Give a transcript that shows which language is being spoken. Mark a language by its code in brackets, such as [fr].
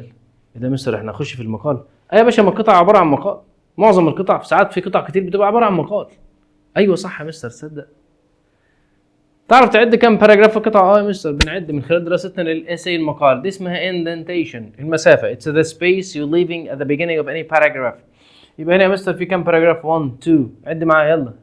[ar] ايه ده مستر احنا نخش في المقال؟ ايوه يا باشا، ما القطعة عبارة عن مقال. معظم القطع في ساعات، في قطع كتير بتبقى عبارة عن مقال. ايوه صح يا مستر، تصدق. تعرف تعد كم باراجراف في قطعة؟ يا مستر بنعد من خلال دراستنا للإساي المقال. دي اسمها indentation، المسافة. [en] It's the space you leaving at the beginning of any paragraph. [ar] يبقى هنا يا مستر في كم باراجراف؟ 1 2 عد معايا يلا.